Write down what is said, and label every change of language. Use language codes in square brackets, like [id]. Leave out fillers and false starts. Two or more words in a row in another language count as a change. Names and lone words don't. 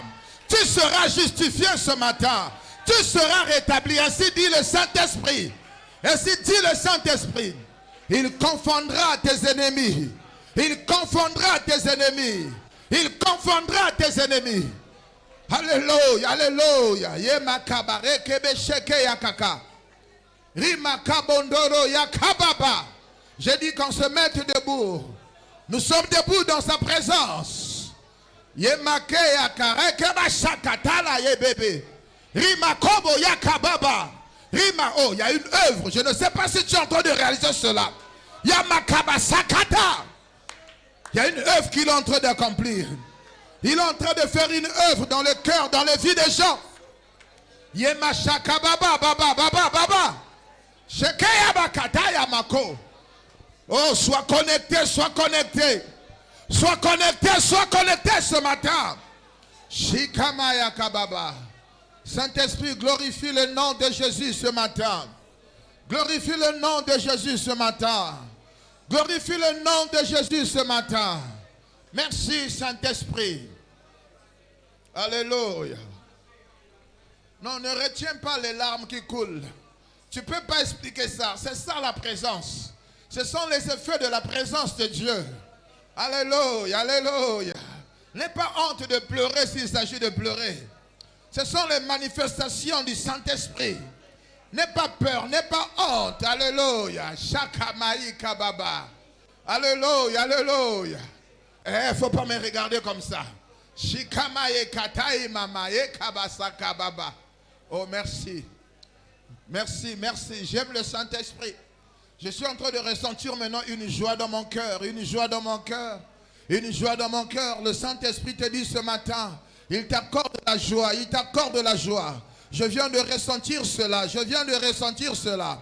[fr] Tu seras justifié ce matin. Tu seras rétabli. Ainsi dit le Saint-Esprit. Ainsi dit le Saint-Esprit. Il confondra tes ennemis. Il confondra tes ennemis. Il confondra tes ennemis. Alléluia, alléluia. Yemakabare kebesheke yakaka. Rimakabondoro yakababa. J'ai dit qu'on se mette debout. Nous sommes debout dans sa présence. Yemake yakare kebashakatala yebebe. Rimakobo yakababa. Rima, oh, il y a une œuvre. Je ne sais pas si tu es en train de réaliser cela. Yamakaba sakata. Il y a une œuvre qu'il est en train d'accomplir. Il est en train de faire une œuvre dans le cœur, dans les vies des gens. Yemashaka baba, baba, baba, baba. Shekeya bakata yamako. Oh, sois connecté, sois connecté. Sois connecté, sois connecté ce matin. Shikamaya kababa. Saint-Esprit, glorifie le nom de Jésus ce matin. Glorifie le nom de Jésus ce matin. Glorifie le nom de Jésus ce matin. Merci Saint-Esprit. Alléluia. Non, ne retiens pas les larmes qui coulent. Tu ne peux pas expliquer ça. C'est ça la présence. Ce sont les effets de la présence de Dieu. Alléluia, alléluia. N'aie pas honte de pleurer s'il s'agit de pleurer. Ce sont les manifestations du Saint-Esprit. N'aie pas peur, n'aie pas honte. Alléluia. Shakamaï kababa. Alléluia, alléluia. Il ne faut pas me regarder comme ça. Shikamaye katai mamaye kabasa kababa. Oh, merci. Merci, merci. J'aime le Saint-Esprit. Je suis en train de ressentir maintenant une joie dans mon cœur, une joie dans mon cœur, une joie dans mon cœur. Le Saint-Esprit te dit ce matin, il t'accorde la joie, il t'accorde la joie. Je viens de ressentir cela, je viens de ressentir cela.